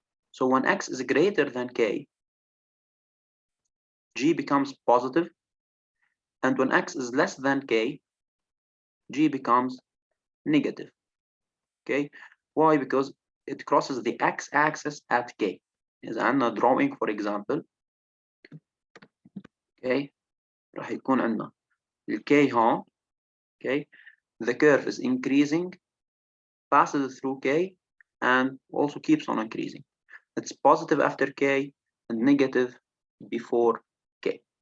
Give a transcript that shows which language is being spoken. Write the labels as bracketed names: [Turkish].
[English] So when x is greater than k, g becomes positive, and when x is less than k, g becomes negative. Okay, why? Because it crosses the x-axis at k. Is [Arabic] عندنا [English] drawing, for example. [Arabic] Okay, راح يكون عندنا الk هون. [English] Okay, the curve is increasing, passes through k, and also keeps on increasing. It's positive after k and negative before k.